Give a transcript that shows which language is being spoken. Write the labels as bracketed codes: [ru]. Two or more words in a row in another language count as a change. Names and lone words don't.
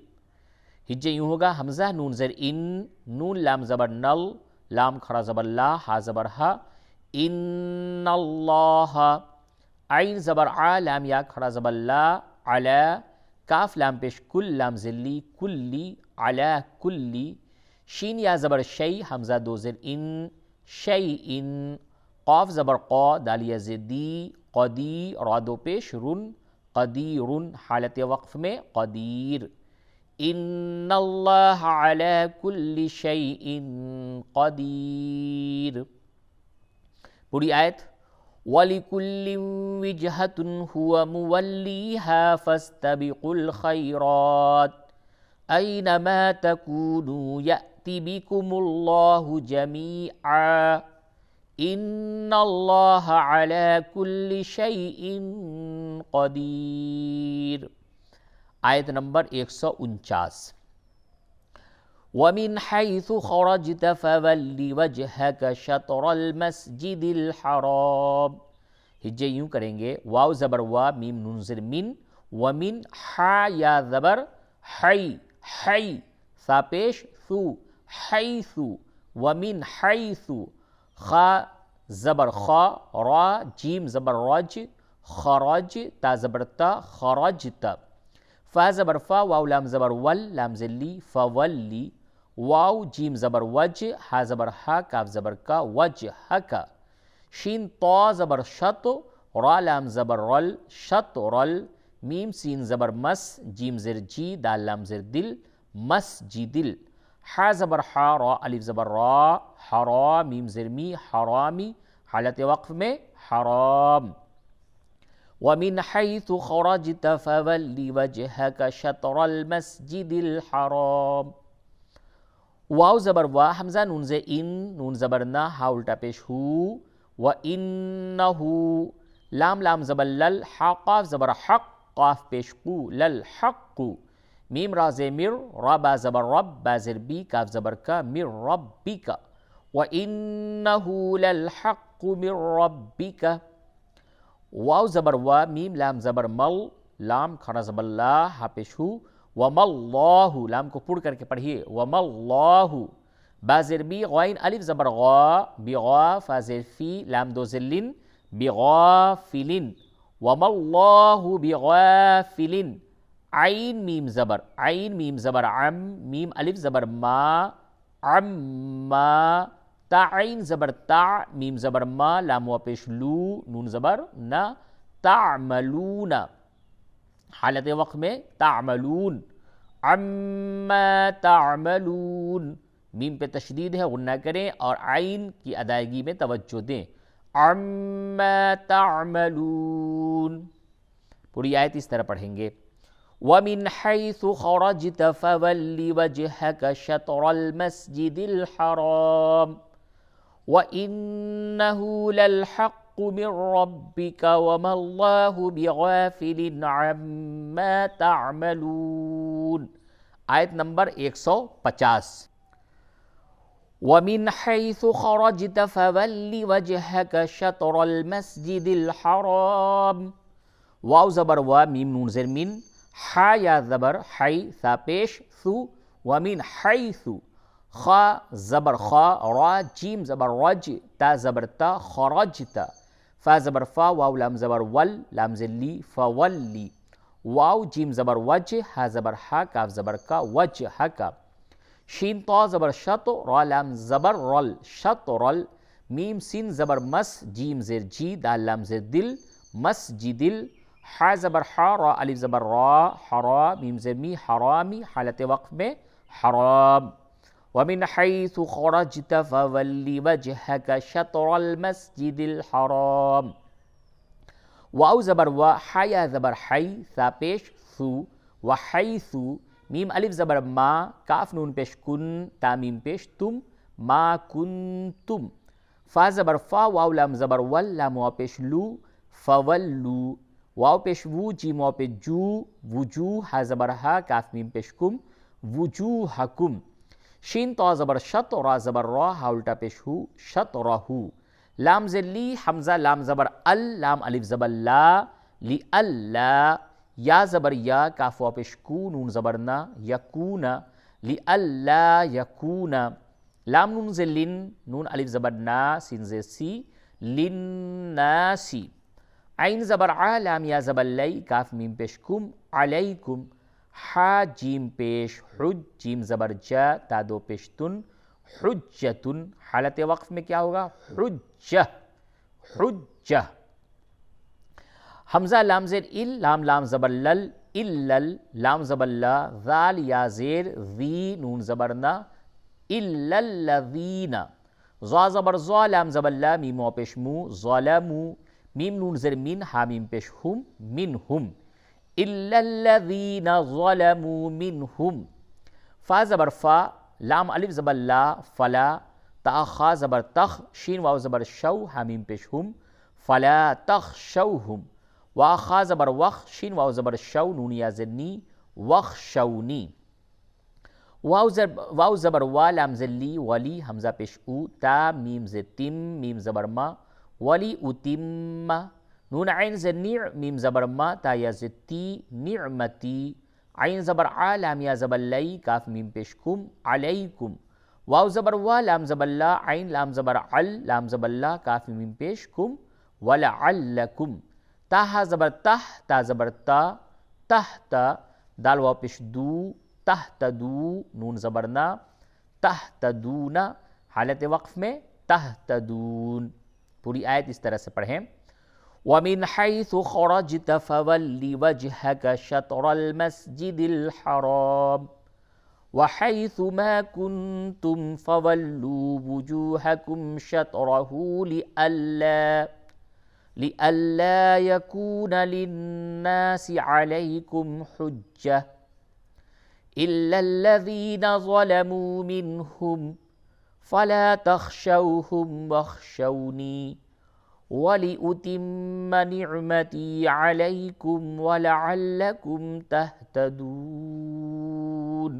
[ur] ہجے یوں ہوگا، حمزہ نون زیر ان، نون لام زبر نل، لام کھڑا زبر لا، ہا زبر ہا، [ar] ان اللہ، [ur] عین زبر آ، لام یا کھڑا زبر لا، علی، کاف لام پیش کل، لام ذلی، کلی، [ar] علی کلی، [ur] شین یا زبر شی، حمزہ دو زیر ان، شیئن، قاف زبر قا دال یا زدی قدی را دو پیش رن قدیر حالت وقف میں قدیر [ar] ان اللہ علی کل شیء قدیر. [ur] پوری آیت [ar] وَلِكُلٍّ وِجْهَةٌ هُوَ مُوَلِّيهَا فَاسْتَبِقُوا الْخَيْرَاتِ أَيْنَمَا تَكُونُوا يَأْتِ بِكُمُ اللَّهُ جَمِيعًا إِنَّ اللَّهَ عَلَى كُلِّ شَيْءٍ قَدِيرٌ. [ur] آیت نمبر 149. [ar] وَمِنْ حَيْثُ خَرَجْتَ فَوَلِّ وَجْهَكَ شَطْرَ الْمَسْجِدِ الْحَرَامِ. [ur] ہجے یوں کریں گے واو زبر وا میم نون زیر من ومن حا یا زبر حی حی سا پیش ثو حیث ومن حیث خا زبر خا را جیم زبر رج خرج تا زبر تا خرجت فا زبر فا واو لام زبر ول لام زلی فولی واو جیم زبر وج ہا زبر ہا کاف زبر کا وجہک شین طا زبر شط را لام زبر رل شط رل میم سین زبر مس جیم زر جی دال لام زر دل مسجدل حا زبر حا را الف زبر را حرا میم زر می حرامی حالت وقف میں حرام. [ar] وَمِنْ حَيْثُ خَرَجْتَ فَوَلِّ وَجْهَكَ شَطْرَ الْمَسْجِدِ الْحَرَامِ. [ur] واو زبر وا حمزہ نون زے ان نون زبر نا ہا الٹا پیش ہو وَإِنَّهُ لام لام زبر لل حا قاف زبر حق قاف پیش قو لل حق میم را زے مر را با زبر رب با زر بی کاف زبر کا مر ربک [ar] وَإِنَّهُ لَلْحَقُّ مِر رَبِّكَ. [ur] واو زبر وا میم لام زبر مل لام کھڑا زبر لا ہا پیش ہو [ar] وَمَا اللَّهُ [ur] لام کو پڑھ کر کے پڑھیے [ar] وَمَا اللَّهُ [ur] با زر بی غائن الف زبر غا بغا فا زر فی لام دو زلن بغافلن [ar] وَمَا اللَّهُ بغافلن [ur] عین میم زبر عم میم الف زبر ما عما تا عین زبر تا میم زبر ما لام و پیش لو نون زبر نا تعملون حالت وقت میں تعملون [ar] عما تعملون [ur] میم پہ تشدید ہے غنہ کریں اور عین کی ادائیگی میں توجہ دیں [ar] عما تعملون. [ur] پوری آیت اس طرح پڑھیں گے [ar] وَمِنْ حَيْثُ خَرَجْتَ فَوَلِّ وَجْهَكَ شَطْرَ الْمَسْجِدِ الْحَرَامِ وَإِنَّهُ لَلْحَقُّ مِنْ رَبِّكَ وَمَا اللَّهُ بِغَافِلٍ عَمَّا تَعْمَلُونَ. [ur] آیت نمبر 150. [ar] وَمِنْ حَيْثُ خَرَجْتَ فَوَلِّ وَجْهَكَ شَطْرَ الْمَسْجِدِ الْحَرَامِ [ur] واو زبر وا میم نون زر من حا یا زبر حی سا پیش ثو ومن حیث خا زبر خا را جیم زبر رج تا زبر تا خرجتا فا زبر فا واو لام زبر ول لام زلی فولی واو جیم زبر وجہ ہا زبر ہا کاف زبر کا وجہکا شین طا زبر شط را لام زبر رل شط رل میم سین زبر مس جیم زر جی دال لام زر دل مسجدل حا زبر حا را الف زبر را حرا میم زر می حرامی حالت وقف میں حرام. [ar] وَمِنْ حَيْثُ خَرَجْتَ فَوَلِّ وَجْهَكَ شَطْرَ الْمَسْجِدِ الْحَرَامِ [ur] واو زبر وا حا یا زبر حی سا پیش ثو وحیث میم الف زبر ما کاف نون پیش کن تا میم پیش تم [ar] ما کنتم [ur] فا زبر فا واو لام زبر ول لام واو پیش لو فولو واو پیش وو جیم واو پیش جو وجوہ ہا زبر ہا کاف میم پیش کم وجوہکم شین طا زبر شط را زبر را ہا الٹا پیش ہو شط رہو لام زلی حمزہ لام زبر ال لام الف زبر لا لی اللہ یا زبر یا کاف واو پیش کو نون زبر نا یکون لی اللہ یکون لام نون زلن نون الف زبر نا سین زر سی للناسی عین زبر ع لام یا زبر لی کاف میم پیش کم علیکم حا جیم پیش حج جیم زبر جا تا دو پیش تن حجتن حالت وقف میں کیا ہوگا حجہ حجہ. حمزہ لام زیر ال، لام لام زبر لل، الل، لام زبر لا، ذال یا زیر ذی، نون زبر نا، [ar] الا الذین. [ur] ضا زبر ضا، لام زبر لا، میم واو پیش مو، ظلمو، میم نون زیر من، ہا میم پیش ہم، منہم، [ar] الا الذین ظلموا منہم. [ur] فا زبر فا، لام الف زبر لا، فلا، تا خا زبر تخ، شین واو زبر شو، ہا میم پیش ہم، [ar] فلا تخشوہم. [ur] وا خا زبر وخ، شین واو زبر شو، نون یا زیر نی، وخشونی. واو زبر وا، لام زیر لی، ولی، حمزہ پیش او، تا میم زیر تم، میم زبر ما، ولی اتم. نون عین زیر نیع، میم زبر ما، تا یا زیر تی، نعمتی. عین زبر ع، لام یا زبر لی، کاف میم پیش کم، علیکم. واو زبر وا، لام زبر لا، عین لام زبر عل، لام زبر لا، کاف میم پیش کم، ولعلکم. تا ہا زبر تہ، تا زبر تا، تحت، دال واو پیش دو، تہتدو، نون زبر نا، تہتدون. حالت وقف میں تہتدون. پوری آیت اس طرح سے پڑھیں. [ar] وَمِنْ حَيْثُ خَرَجْتَ فَوَلِّ وَجْهَكَ شَطْرَ الْمَسْجِدِ الْحَرَامِ وَحَيْثُ مَا كُنْتُمْ فَوَلُّوا وُجُوهَكُمْ شَطْرَهُ لِأَلَّا يَكُونَ لِلنَّاسِ عَلَيْكُمْ حُجَّةٌ إِلَّا الَّذِينَ ظَلَمُوا مِنْهُمْ فَلَا تَخْشَوْهُمْ وَاخْشَوْنِي وَلِأُتِمَّ نِعْمَتِي عَلَيْكُمْ وَلَعَلَّكُمْ تَهْتَدُونَ.